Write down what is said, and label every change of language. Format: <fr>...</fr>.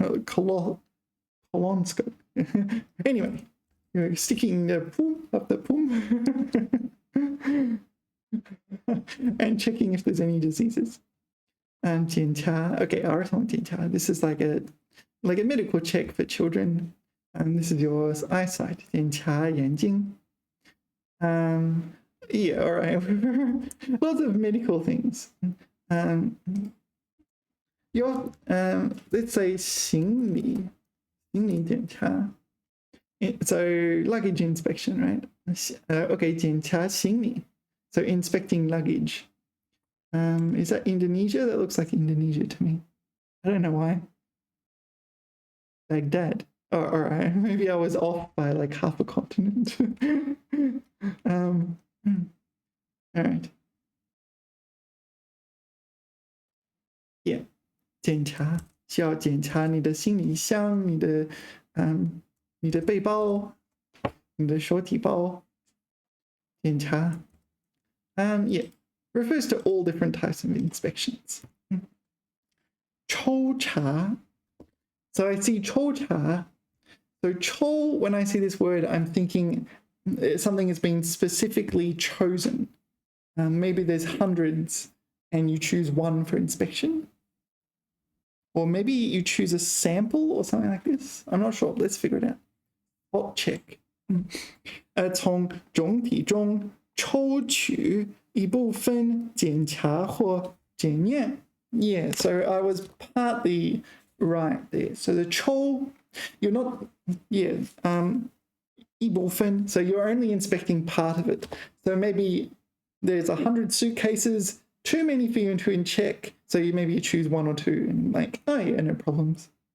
<en>Colonoscope. Anyway, you're sticking the poom up the poom and checking if there's any diseases.</en> <zh>And 检查, okay, 儿童检查.</zh> <en>This is like a medical check for children. And this is your eyesight.</en> <zh>检查眼睛.</zh> <en>Yeah, all right. Lots of medical things. Your let's say</en> <zh>行李检查.</zh> <en>So luggage inspection, right? Okay,</en> <zh>检查行李.</zh> <en>So inspecting luggage. Is that Indonesia? That looks like Indonesia to me. I don't know why. Baghdad. Oh, all right. Maybe I was off by like half a continent. All right. Yeah.</en> <zh>检查需要检查你的行李箱、你的背包、你的手提包。</zh> <en>检查 yeah, refers to all different types of inspections. 抽查 So I see 抽查 So 抽, when I see this word, I'm thinking something has been specifically chosen. Maybe there's hundreds and you choose one for inspection. Or maybe you choose a sample or something like this. I'm not sure. Let's figure it out. Spot check.</en> <zh>从总体中抽取一部分检查或检验.</zh> <en>Yeah, so I was partly right there. So the 抽, you're not, yeah,</en> <zh>一部分,</zh> <en>so you're only inspecting part of it. So maybe there's 100 suitcases, too many for you to check, so maybe you choose 1 or 2 and like, oh yeah, no problems.</en>